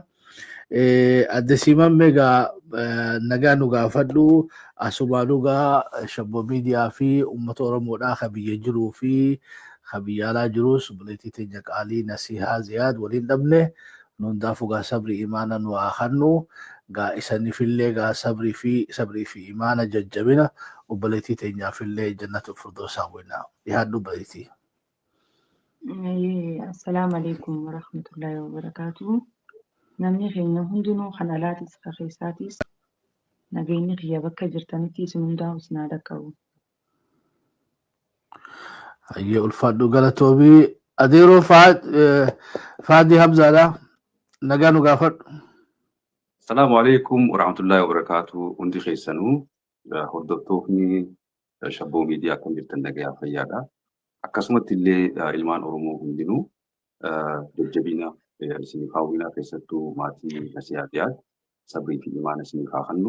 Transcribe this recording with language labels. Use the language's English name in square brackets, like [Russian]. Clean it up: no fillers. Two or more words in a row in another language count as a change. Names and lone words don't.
[Oromo] Adde Siimaan meegaa nagaa nu gaafadhu asumaa dhugaa Shabbo Miidiyaa fi uummata Oromoodhaa ka biyya jiruu fi ka biyya alaa jirus obboleettii teenya qaalii Nasihaa Ziyaad waliin dhabne hundaafuu gaa sabrii imaana nu haa kennu gaa isaniifillee gaa sabrii fi imaana jajjabina obboleettii teenyaafillee [Arabic] جنة الفردوس [Oromo] hawwinaa dhiyaadhu obboleettii. [Arabic] السلام عليكم ورحمة الله وبركاته. [Oromo] Namni keenya hundinuu kan alaatis ka keessaatis nageenyi kiyya bakka jirtanitti isin hundaa isin dhaqqabu. Hayyee ulfaadhu galatoobii adeeroo Faadii Hamzaadha nagaa nu gaafadhu. [Arabic] السلام عليكم ورحمة الله وبركاته. [Oromo] Hundi keessanuu hordoftoonni Shabbo Miidiyaa kan jirtan nagaa fayyaadha. Akkasumatti illee ilmaan Oromoo hundinuu jajjabina isiniif hawwinaa keessattuu maatii Nasihaadhaa sabrii fi imaana isiniif haa kennu.